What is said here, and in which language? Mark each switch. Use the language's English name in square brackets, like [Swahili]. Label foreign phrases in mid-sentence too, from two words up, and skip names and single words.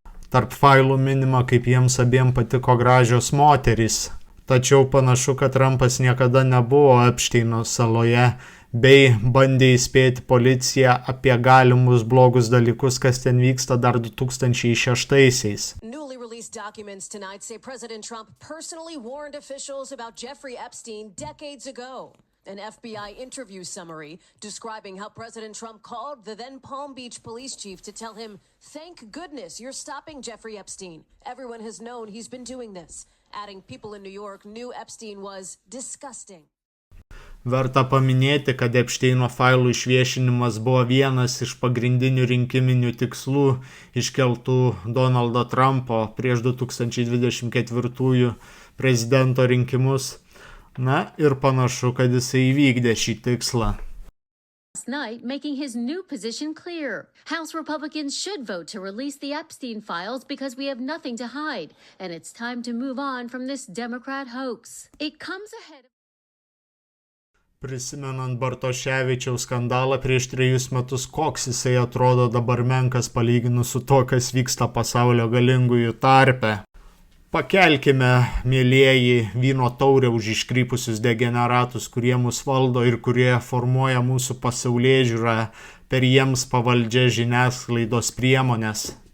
[Lithuanian] Tarp failų minima, kaip jiems abiem patiko gražios moterys. Tačiau panašu, kad Trumpas niekada nebuvo Epšteino saloje, bei bandė įspėti policiją apie galimus blogus dalykus, kas ten vyksta dar 2006-aisiais. [English] Newly released documents tonight say President Trump personally warned officials about Jeffrey Epstein decades ago. An FBI interview summary describing how President Trump called the then Palm Beach police chief to tell him, "Thank goodness you're stopping Jeffrey Epstein. Everyone has known he's been doing this." Adding people in New York knew Epstein was disgusting. [Lithuanian] Verta paminėti, kad Epšteino failų išviešinimas buvo vienas iš pagrindinių rinkiminių tikslų iškeltų Donaldo Trumpo prieš 2024 prezidento rinkimus. Na ir panašu, kad jisai įvykdė šį tikslą. [English] Last night, making his new position clear. House Republicans should vote to release the Epstein files because we have nothing to hide, and it's time to move on from this Democrat hoax. It comes ahead of... [Lithuanian] Prisimenant Bartoševičiaus skandalą prieš 3 metus, koks jisai atrodo dabar menkas palyginus su to, kas vyksta pasaulio galingųjų tarpe. Pakelkime, mielieji, vyno taurę už iškrypusius degeneratus, kurie mus valdo ir kurie formuoja mūsų pasaulėžiūrą per jiems pavaldžias žiniasklaidos priemonės.